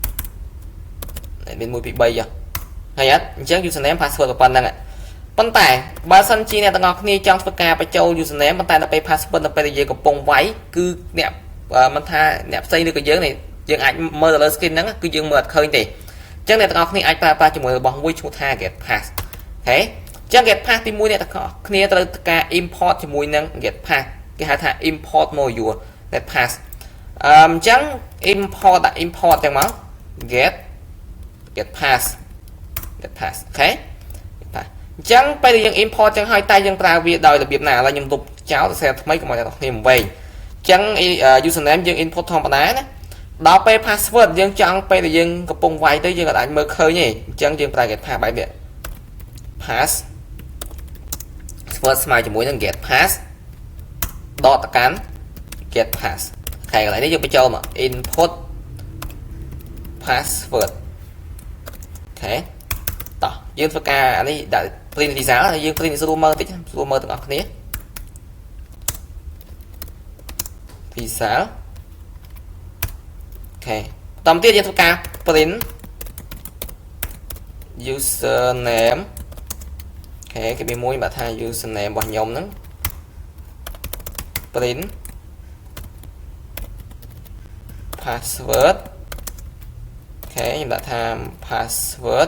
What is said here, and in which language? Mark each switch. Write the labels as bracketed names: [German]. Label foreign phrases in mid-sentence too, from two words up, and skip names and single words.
[Khmer] 2 3 ហើយអត់អញ្ចឹង [English] username password [Khmer] ប៉ុណ្្នឹងប៉ុន្តែបើសិនជាអ្នកទាំងអស់គ្នាចង់ធ្វើការបញ្ចូល username ប៉ុន្តែដល់ពេល password ដល់ពេលយើងកំពុងវាយគឺអ្នកមិនថាអ្នកផ្សេង ឬក៏យើងនេះយើងអាចមើលទៅលើ screen ហ្នឹងគឺយើងមើលអត់ឃើញទេអញ្ចឹងអ្នកទាំងអស់គ្នាអាចប្រើប្រាស់ជាមួយរបស់មួយឈ្មោះថា [English] get pass [Khmer] អូខេអញ្ចឹង [English] get pass [Khmer] ទី1អ្នកទាំងអស់គ្នាត្រូវការ import ជាមួយនឹង [English] get pass [Khmer] គេហៅថា [English] import module get pass [Khmer] អញ្ចឹង import ទាំងមក [English] get pass [Khmer] អូខេអញ្ចឹងពេលយើង import ចឹងហើយតែយើងប្រើវាដោយរបៀបណាឥឡូវខ្ញុំលុបចោលទៅថ្មីកុំឲ្យអ្នកទាំងគ្នាវែងអញ្ចឹង username យើង input ធម្មតាណាដល់ពេល password យើងចង់ពេលដែលយើងកំពុងវាយទៅយើងអាចមើលឃើញទេអញ្ចឹងយើងប្រើ [English] get pass [Khmer] បែបនេះ password ស្មើជាមួយនឹង [English] get pass [Khmer] ដកទៅកាន់ [English] get pass [Khmer] ខែកន្លែងនេះយើងបញ្ចូលមក [English] input password [Khmer] អូខេតោះយើងធ្វើការអានេះដាក់ [English] print result [Khmer] ហើយយើង print ស្រួលមើលតិចស្រួលមើលទាំងអស់គ្នា result អូខេបន្តទៀតយើងធ្វើការ [English] print username [Khmer] អូខេគេមានមួយបើថា username របស់ខ្ញុំហ្នឹង [English] print password [Khmer] អូខេខ្ញុំដាក់ថា password